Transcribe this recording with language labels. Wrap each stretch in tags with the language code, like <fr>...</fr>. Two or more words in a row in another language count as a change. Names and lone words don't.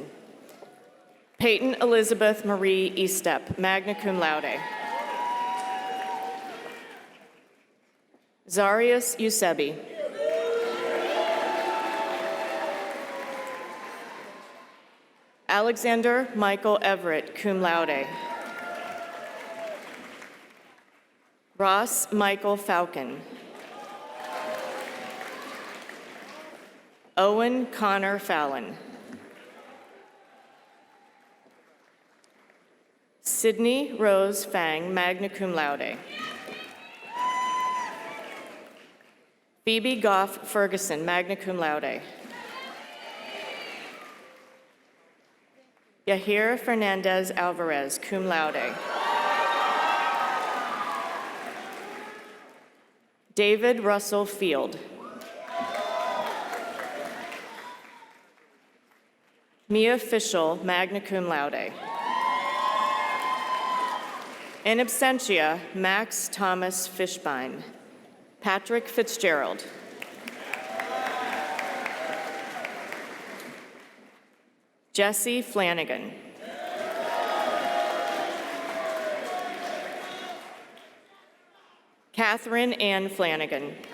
<en>Peyton Elizabeth Marie Estep,</en> <la>magna cum laude.</la> <en>Zarius Eusebi. Alexander Michael Everett,</en> <la>cum laude.</la> <en>Ross Michael Falcon. Owen Connor Fallon. Sydney Rose Fang,</en> <la>magna cum laude.</la> <en>Phoebe Goff Ferguson,</en> <la>magna cum laude.</la> <en>Yahir Fernandez Alvarez,</en> <la>cum laude.</la> <en>David Russell Field. Mia Fischel,</en> <la>magna cum laude. In absentia,</la> <en>Max Thomas Fishbein. Patrick Fitzgerald. Jesse Flanagan. Catherine Ann Flanagan.</en>